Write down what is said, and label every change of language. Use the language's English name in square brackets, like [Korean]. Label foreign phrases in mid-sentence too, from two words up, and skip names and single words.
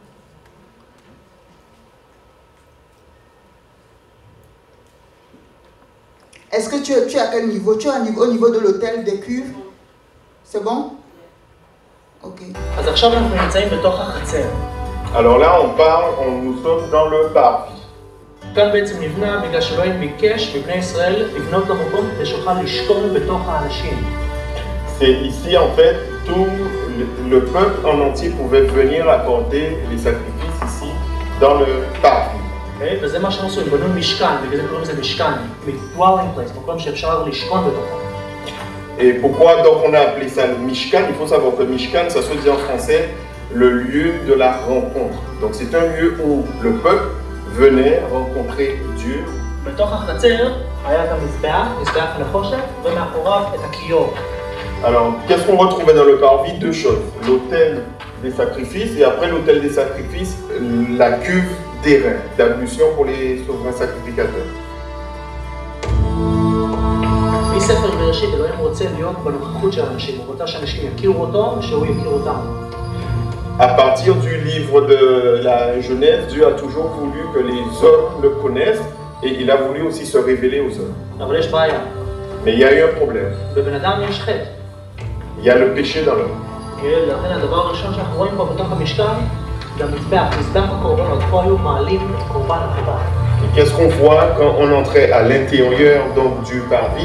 [French] Est-ce que tu es à quel niveau? Tu es au niveau de l'hôtel des cuves? C'est bon? Ok. Alors là, nous sommes dans le parvis. [Hebrew] כאן בעצם נבנה בגלל שאלוהים ביקש מבני ישראל לבנות לו מקום כדי שיוכל לשכון בתוך האנשים. [French] C'est ici en fait tout le peuple en entier pouvait venir apporter les sacrifices ici dans le parvis. [Hebrew] וזה מה שהם עשו, הם בנו משכן, בגלל זה קוראים לזה משכן, [English] dwelling place, [Hebrew] מקום שאפשר לשכון בתוכו. [French] Et pourquoi donc on a appelé ça Mishkan? Il faut savoir que Mishkan, ça se dit en français le lieu de la rencontre. Donc c'est un lieu où le peuple venait rencontrer Dieu. [Hebrew] בתוך החצר היה את המזבח, מזבח נחושת, ומאחוריו את הכיור. [French] Alors, qu'est-ce qu'on retrouvait dans le parvis? Deux choses. L'autel des sacrifices et après l'autel des sacrifices, la cuve d'airain, d'ablution pour les souverains sacrificateurs. [Hebrew] מספר בראשית, אלוהים רוצה להיות בנוכחות של אנשים, הוא רוצה שאנשים יכירו אותו, שהוא יכיר אותם. [French] À partir du livre de la Genèse, Dieu a toujours voulu que les hommes le connaissent et il a voulu aussi se révéler aux hommes. Mais il y a eu un problème. Il y a le péché dans l'homme. Et qu'est-ce qu'on voit quand on entrait à l'intérieur donc du parvis?